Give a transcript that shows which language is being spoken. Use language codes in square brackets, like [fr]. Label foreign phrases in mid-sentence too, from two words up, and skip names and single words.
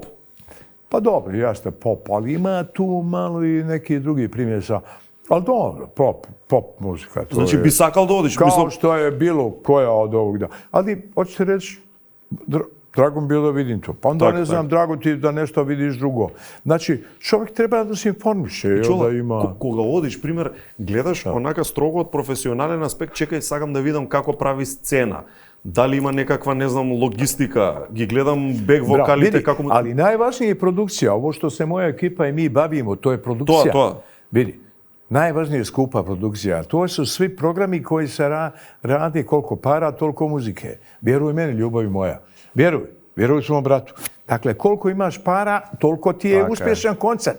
[bs] Pa dobro, jeste pop, ali ima tu malo i neki drugi primjesa. Ali dobro, pop muzika. [mk] Значи, би сакал да одиш? [bs] Kao što je bilo koja od ovog da. Ali, hoćete reći, drago mi bilo da vidim to. Pa onda ne znam, drago ti da nešto vidiš drugo. Znači, čovjek treba da se informiše. [mk] Кога одиш, пример, гледаш онака строго од професионален аспект, чекај, сакам да видам како прави сцена. Дали има некаква, не знам, логистика, ги гледам бек вокалите, како... [bs] Ali najvažnije je produkcija. Ovo što se moja ekipa i mi bavimo, to je produkcija. To. Vidi, najvažnije je skupa produkcija. To su svi programi koji se radi koliko para, toliko muzike. Vjeruj meni, ljubavi moja. Vjeruj svom bratu. Dakle, koliko imaš para, toliko ti je uspješan koncert.